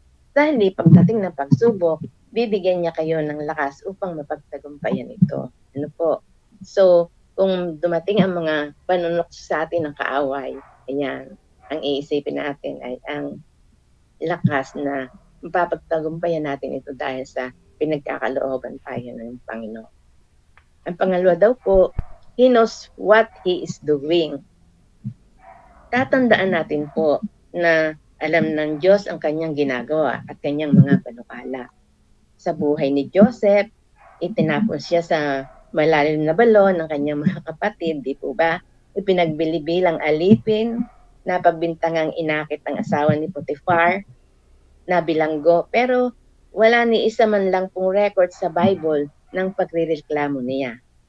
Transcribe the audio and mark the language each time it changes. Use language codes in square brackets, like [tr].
[tl] Dahil pagdating ng pagsubok, bibigyan niya kayo ng lakas upang mapagtagumpayan ito. Ano po? So, kung dumating ang mga panunokso sa atin ng kaaway, ayan, ang iisipin natin ay ang lakas na mapapagtagumpayan natin ito dahil sa pinagkakalooban tayo ng Panginoon. Ang pangalawa daw po, [en] He knows what He is doing. [tl] Tatandaan natin po na alam ng Diyos ang kanyang ginagawa at kanyang mga panukala. Sa buhay ni Joseph, itinapon siya sa malalim na balon ng kanyang mga kapatid, di po ba? Ipinagbili bilang alipin, napagbintangang inakit ang asawa ni Potiphar, na bilanggo, pero wala ni isa man lang pong record sa Bible ng pagrereklamo niya.